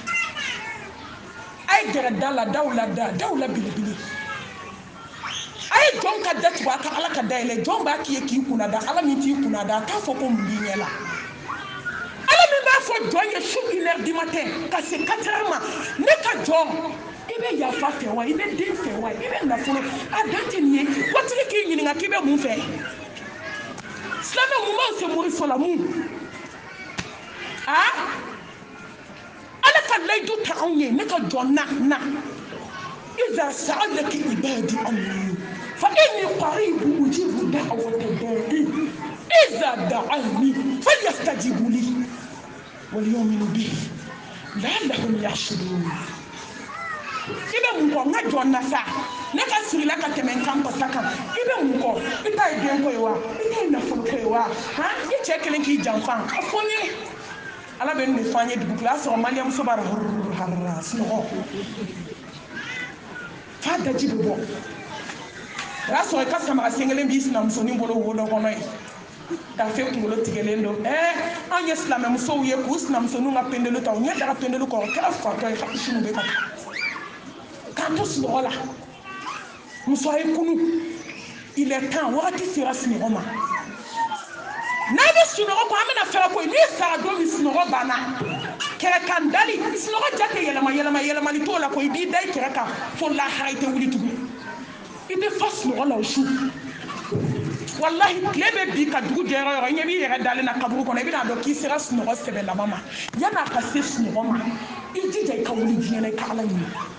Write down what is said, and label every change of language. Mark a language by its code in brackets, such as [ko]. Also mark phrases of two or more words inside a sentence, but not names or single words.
[bm] a ye gɛrɛ da la dawula belebele a ye jɔn ka da tugu a ka Ala ka da yɛlɛ jɔn b'a k'i ye k'i kunna da Ala min t'i kunna da a t'a fɔ ko mun b'i ɲɛ la Ala min b'a fɔ jɔn ye su [fr] 1h du matin [bm] ka se 4h ma ne ka jɔn i bɛ yafa fɛ wa i bɛ den fɛ wa i bɛ nafolo a dan tɛ nin ye waritigi k'i ɲininka k'i bɛ mun fɛ silamɛ mun b'aw se moriso la mun Ala ka layidu ta anw ye ne ka jɔn na [ar] إذا سألك عبادي عني فإني قريب أجيب دعوة الداعي إذا دعاني فليستجيبوا لي وليؤمنوا بي لعلهم يرشدون [bm] ibe mun kɔ n ka jɔn na sa ne ka sigila ka tɛmɛ n kan pasa kan ibe mun kɔ i ta ye den ko ye wa i ta ye nafolo ko ye wa i cɛ kelen k'i janfa a fɔ n ye Ala bɛ nin de fɔ an ye dugu kila a sɔrɔ Mariyamuso b'a la sunɔgɔ fa daji bɛ bɔ o y'a sɔrɔ i ka samara sen kelen b'i sinamusonin bolo wo dɔ kɔnɔ ye tafe kunkolo tigɛlen don an ye silamɛ musow ye k'u sinamusoninw ka pendelu ta u ɲɛ daga pendelu kɔrɔ o kɛra fatɔ ye hakilisiw bɛ ka k'a to sunɔgɔ la muso a ye kunu [fr] il est temps [bm] wagati sera sunɔgɔ ma n'a bɛ sunɔgɔ kɔ an bɛna fɛɛrɛ ko ye n'i sara don min sunɔgɔ banna kɛrɛ kan dali sunɔgɔ ja tɛ yɛlɛma yɛlɛmali t'o la ko i b'i da i kɛrɛ kan fo lahara i tɛ wuli tugun i bɛ fa sunɔgɔ la o su wallahi tile bɛ bi ka dugu jɛ yɔrɔ ɲɛ b'i yɛrɛ dalen na kaburu kɔnɔ i bɛna dɔn k'i sera sunɔgɔ sɛbɛ laban ma yan'a ka se sunɔgɔ ma i jija i ka wuli diɲɛ na i ka ala ɲini